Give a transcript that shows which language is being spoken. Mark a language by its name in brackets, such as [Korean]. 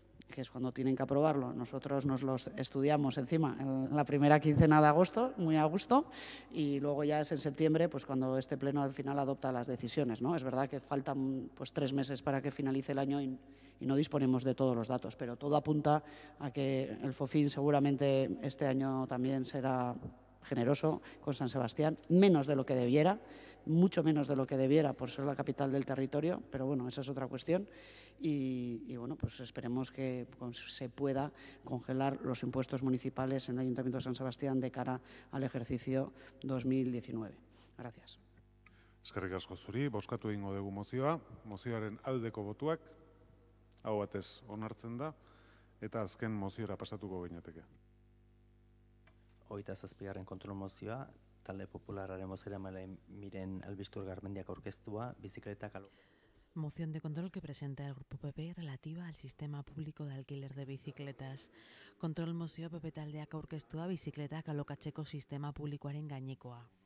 [Spanish] que es cuando tienen que aprobarlo, nosotros nos los estudiamos encima en la primera quincena de agosto, muy a gusto, y luego ya es en septiembre pues cuando este pleno al final adopta las decisiones, ¿no? Es verdad que faltan pues 3 meses para que finalice el año y no disponemos de todos los datos, pero todo apunta a que el FOFIN seguramente este año también será generoso con San Sebastián, menos de lo que debiera, mucho menos de lo que debiera por ser la capital del territorio, pero bueno, esa es otra cuestión. Y bueno, pues esperemos que se pueda congelar los impuestos municipales en el Ayuntamiento de San Sebastián de cara al ejercicio 2019. Gracias. [Basque] Eskerrik asko zuri, bozkatu egingo dugu mozioa. Mozioaren aldeko botuak, hau batez onartzen da, eta azken moziora pasatuko ginateke. 27. kontrol mozioa, talde popularraren bozeramaile Miren Albistur Garmendiak aurkeztua, bizikletak [Spanish] Moción de control que presenta el Grupo PP relativa al sistema público de alquiler de bicicletas. [Basque] Kontrol mozioa PP taldeak aurkeztua bizikletak alokatzeko sistema publikoaren gainekoa.